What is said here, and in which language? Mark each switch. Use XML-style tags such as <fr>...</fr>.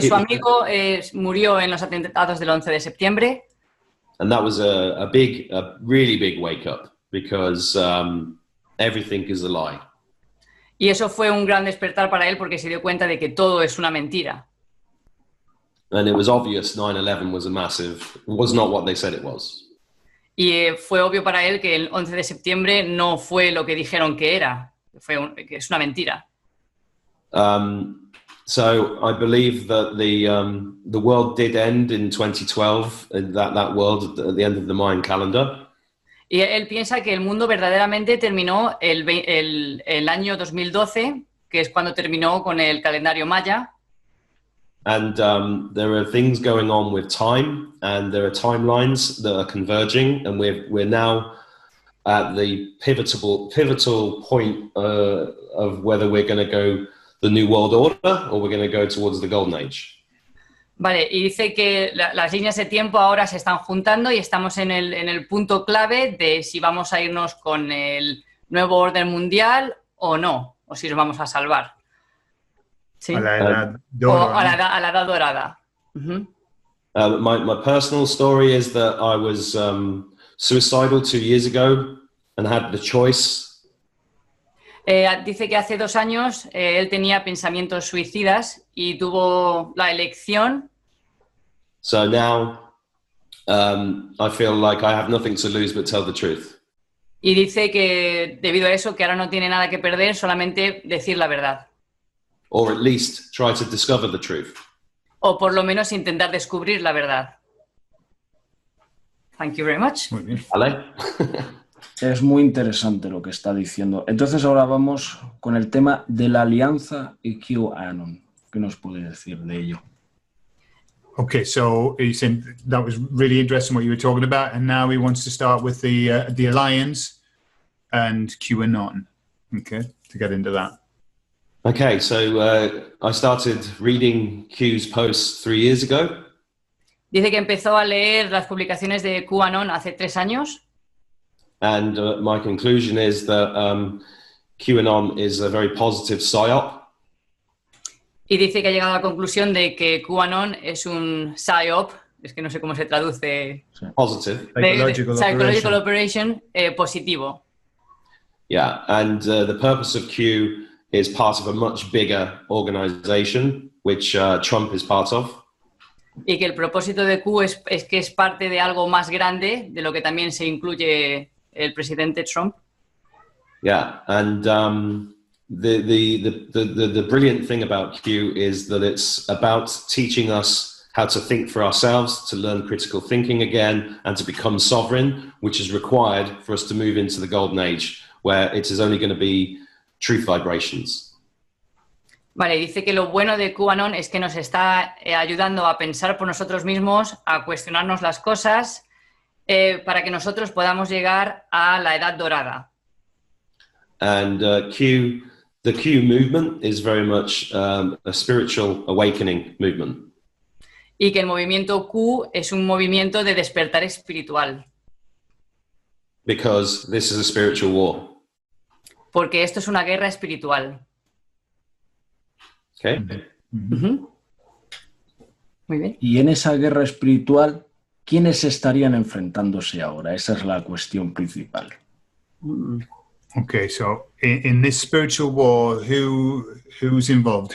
<es>Su amigo murió en los atentados del 11 de septiembre.</es> <en>and that was a really big wake up, because everything is a lie.</en> <es>Y eso fue un gran despertar para él porque se dio cuenta de que todo es una mentira.</es> <en>And it was obvious 9/11 was not what they said it was.</en> <es>Y fue obvio para él que el 11 de septiembre no fue lo que dijeron que era, que es una mentira.</es> <en>So I believe that the world did end in 2012, that world at the end of the Mayan calendar.</en> <es>Y él piensa que el mundo verdaderamente terminó el año 2012, que es cuando terminó con el calendario maya.</es> <en>And there are things going on with time, and there are timelines that are converging, and we're now at the pivotal point of whether we're going to go the New World Order or we're going to go towards the Golden Age.</en> <es>Vale, y dice que las líneas de tiempo ahora se están juntando y estamos en el punto clave de si vamos a irnos con el nuevo orden mundial o no, o si nos vamos a salvar. ¿Sí? A la edad dorada. O a la edad dorada. Uh-huh.</es> <en>My personal story is that I was suicidal 2 years ago and had the choice.</en> <es>Dice que hace 2 años él tenía pensamientos suicidas y tuvo la elección.</es> <en>So now I feel like I have nothing to lose but tell the truth.</en> <es>Y dice que debido a eso que ahora no tiene nada que perder, solamente decir la verdad.</es> <en>Or at least try to discover the truth.</en> <es>O por lo menos intentar descubrir la verdad.</es> <en>Thank you very much.</en> <es>Muy bien. ¿Vale? Es muy interesante lo que está diciendo. Entonces ahora vamos con el tema de la alianza y Qanon. ¿Qué nos puede decir de ello?</es> <en>Okay, so you said that was really interesting what you were talking about, and now he wants to start with the alliance and QAnon. Okay, to get into that. Okay, so I started reading Q's posts 3 years ago.</en> <es>Dice que empezó a leer las publicaciones de QAnon hace 3 años.</es> <en>And my conclusion is that QAnon is a very positive psyop.</en> <es>Y dice que ha llegado a la conclusión de que QAnon es un psyop, es que no sé cómo se traduce.</es> <en>Positive. Psychological operation positivo. Yeah, and the purpose of Q is part of a much bigger organization, which Trump is part of.</en> <es>Y que el propósito de Q es que es parte de algo más grande, de lo que también se incluye el presidente Trump.</es> <en>Yeah, and the brilliant thing about Q is that it's about teaching us how to think for ourselves, to learn critical thinking again, and to become sovereign, which is required for us to move into the golden age, where it is only going to be truth vibrations.</en> <es>Vale, dice que lo bueno de QAnon es que nos está ayudando a pensar por nosotros mismos, a cuestionarnos las cosas, para que nosotros podamos llegar a la edad dorada.</es> <en>And the Q movement is very much a spiritual awakening movement.</en> <es>Y que el movimiento Q es un movimiento de despertar espiritual.</es> <en>Because this is a spiritual war.</en> <es>Porque esto es una guerra espiritual.</es> <en>Okay.</en> <es>Uh-huh. Muy bien. Y en esa guerra espiritual, ¿quiénes estarían enfrentándose ahora? Esa es la cuestión principal.</es> <en>Okay, so in this spiritual war, who's involved?</en>